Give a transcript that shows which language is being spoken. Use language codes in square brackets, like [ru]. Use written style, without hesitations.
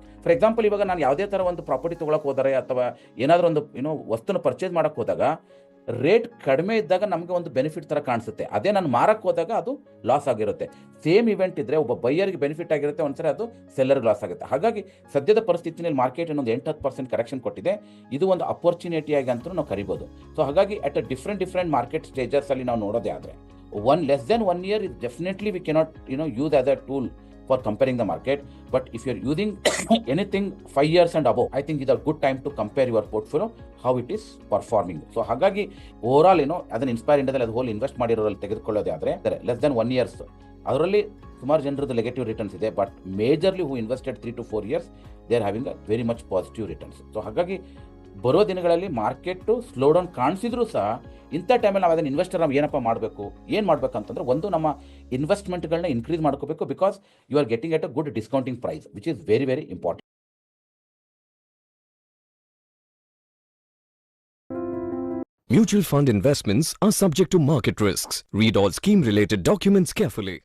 [kn] For example ಇವಾಗ ನಾನು ಯಾವುದೇ ಥರ ಒಂದು ಪ್ರಾಪರ್ಟಿ ತೊಗೊಳಕ್ಕೆ ಹೋದರೆ ಅಥವಾ ಏನಾದರೂ ಒಂದು ವಸ್ತುನ ಪರ್ಚೇಸ್ ಮಾಡೋಕ್ಕೆ ಹೋದಾಗ ರೇಟ್ ಕಡಿಮೆ ಇದ್ದಾಗ ನಮಗೆ ಒಂದು ಬೆನಿಫಿಟ್ ಥರ ಕಾಣಿಸುತ್ತೆ. ಅದೇ ನಾನು ಮಾರಕ್ಕೆ ಹೋದಾಗ ಅದು ಲಾಸ್ ಆಗಿರುತ್ತೆ. ಸೇಮ್ ಇವೆಂಟ್ ಇದ್ದರೆ ಒಬ್ಬ ಬೈಯರ್ಗೆ ಬೆನಿಫಿಟ್ ಆಗಿರುತ್ತೆ, ಒಂದ್ಸರಿ ಅದು ಸೆಲ್ಲರ್ಗೆ ಲಾಸ್ ಆಗುತ್ತೆ. ಹಾಗಾಗಿ ಸದ್ಯದ ಪರಿಸ್ಥಿತಿಯಲ್ಲಿ ಮಾರ್ಕೆಟ್ ಇನ್ನೊಂದು 8-10% ಕರೆಕ್ಷನ್ ಕೊಟ್ಟಿದೆ. ಇದು ಒಂದು ಅಪರ್ಚುನಿಟಿಯಾಗಿ ಅಂತಲೂ ನಾವು ಕರಿಬೋದು. [en] so ಹಾಗಾಗಿ at a different [kn] ಮಾರ್ಕೆಟ್ ಸ್ಟೇಜಸಲ್ಲಿ ನಾವು ನೋಡೋದೇ ಆದರೆ [en] Less than 1 year is definitely we cannot use as a tool for comparing the market. But if you're using anything 5 years and above, I think it's a good time to compare your portfolio how it is performing. [kn] So ಹಾಗಾಗಿ overall ಅದನ್ನು inspire ಇಂಡಿಯಾದಲ್ಲಿ ಅದು hole invest ಮಾಡಿರೋರಲ್ಲಿ ತೆಗೆದುಕೊಳ್ಳೋದೇ ಆದರೆ less than 1 years ಅದರಲ್ಲಿ ಸುಮಾರು ಜನರದ್ದು negative returns ಇದೆ. [en] But majorly who invested 3 to 4 years they are having a very much positive returns. [kn] So ಹಾಗಾಗಿ ಬರೋ ದಿನಗಳಲ್ಲಿ ಮಾರ್ಕೆಟು ಸ್ಲೋ ಡೌನ್ ಕಾಣಿಸಿದ್ರು ಸಹ ಇಂಥ ಟೈಮಲ್ಲಿ ನಾವು ಅದನ್ನು ಇನ್ವೆಸ್ಟರ್ ನಾವು ಏನು ಮಾಡಬೇಕಂತಂದ್ರೆ ಒಂದು ನಮ್ಮ ಇನ್ವೆಸ್ಟ್ಮೆಂಟ್ಗಳನ್ನ ಇನ್ಕ್ರೀಸ್ ಮಾಡ್ಕೋಬೇಕು. [en] Because you are getting at a good discounting price which is very very important. Mutual fund investments are subject to market risks. Read all scheme-related documents carefully.